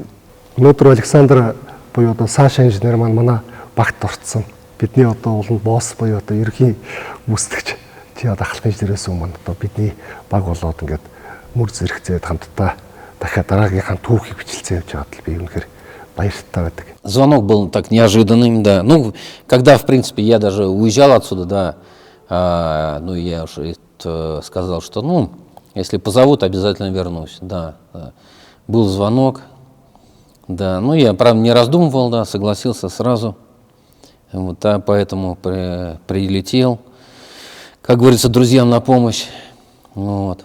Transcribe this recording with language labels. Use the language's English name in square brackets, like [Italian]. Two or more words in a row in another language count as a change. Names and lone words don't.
[Mongolian] Өнөөдөр Александр буюу одоо Саша инженер манай багт орцсон. Бидний одоо уланд босс буюу одоо ерхий гүйцэтгэгч тий одоо ахлах инженерээс өмнө одоо бидний баг болоод ингээд мөр зэрэгцээд хамтдаа дахиад дараагийнхаа түүхийг бичлцээ явж байгаад л би үнэхээр баяртай байдаг. [Russian] Звонок был так неожиданным, да. Ну, когда, в принципе, я даже уезжал отсюда, да, ну, я уже сказал, что, ну, если позовут, обязательно вернусь, да. Был звонок, да. Ну, я, правда, не раздумывал, да, согласился сразу, вот, да, поэтому прилетел, как говорится, друзьям на помощь, вот.